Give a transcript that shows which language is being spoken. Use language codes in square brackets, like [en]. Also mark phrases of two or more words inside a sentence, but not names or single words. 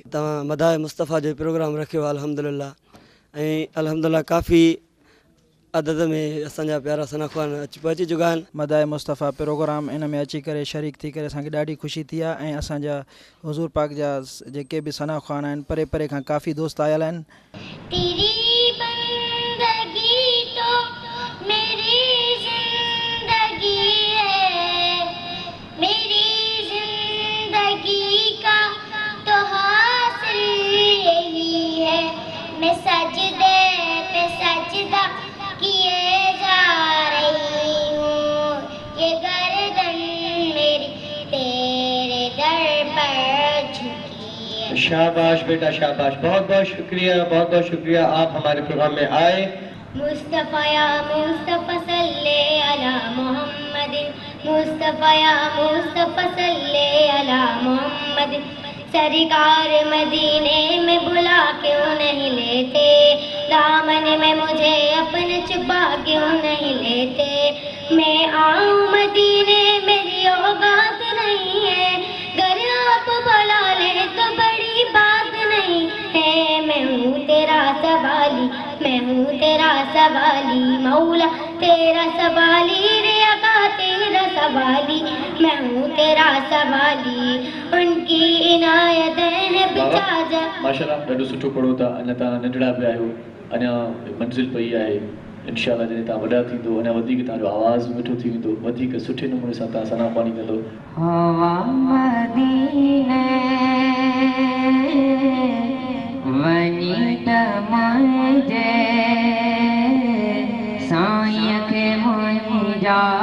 [sd] तव्हां मदाहे मुस्तफ़ा जो प्रोग्राम रखियो आहे अल्हम्दुलिल्लाह, ऐं अल्हम्दुलिल्लाह काफ़ी अदद में असांजा प्यारा सनाख़्वान पहुची चुका आहिनि। मदाहे मुस्तफ़ा प्रोग्राम इन में अची करे शरीक थी करे असांखे ॾाढी ख़ुशी थी आहे ऐं असांजा हुज़ूर पाक जा जेके बि सनाख़्वान आहिनि परे परे खां काफ़ी दोस्त आयल आहिनि। [ur] تیری بندگی تو میری زندگی ہے، میری زندگی کا تو حاصل یہی ہے، میں سجدے پہ سجدہ کیے جا رہی ہوں، یہ گردن میری تیرے در پر جھکی ہے. شاباش بیٹا شاباش، بہت بہت شکریہ آپ ہمارے پروگرام میں آئے. [ar] مصطفى يا مصطفى صل على محمد، مصطفى يا مصطفى صل على محمد, [ur] سرکار مدینے میں بلا کیوں نہیں لیتے، دامن میں مجھے اپنے چھپا کیوں نہیں لیتے، میں آؤں مدینے میری اوقات نہیں ہے، گھر آپ بلا لے تو بڑی بات نہیں ہے، میں ہوں تیرا سوالی، میں ہوں تیرا سوالی، مولا تیرا سوالی، رے آقا تیرا سوالی، میں ہوں تیرا سوالی، ان کی عنایت ہے بچھا جا. [sd] माशाल्लाह ॾाढो सुठो पढ़ो था, अञा तव्हां नंढड़ा पिया आहियो, अञा मंज़िल पई आहे। इंशाअल्लाह जॾहिं तव्हां वॾा थींदो अञा वधीक तव्हांजो आवाज़ मिठो थी वेंदो, वधीक सुठे नमूने सां तव्हां सनाख़्वानी कंदो। वञी त मुंहिंजे साईं खे मुंहिंजा